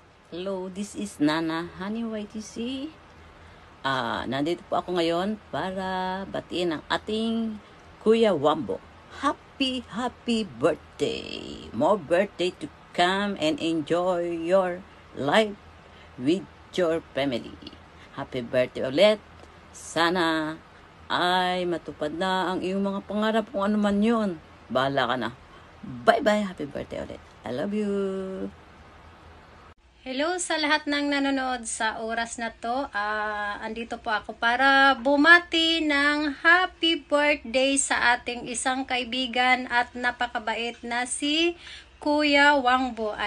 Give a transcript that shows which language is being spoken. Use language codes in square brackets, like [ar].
[en] Hello, this is Nana Honey YTC. [tl] Nandito po ako ngayon para batiin ang ating Kuya Wambo. [en] Happy birthday! More birthday to come and enjoy your life with your family. Happy birthday ulit. [tl] Sana ay matupad na ang iyong mga pangarap kung ano man yun. Bahala ka na. [en] Bye-bye. Happy birthday ulit. I love you. [tl] Hello sa lahat ng nanonood sa oras na to. Andito po ako para bumati ng [en] happy birthday [tl] sa ating isang kaibigan at napakabait na si Kuya Wangbo.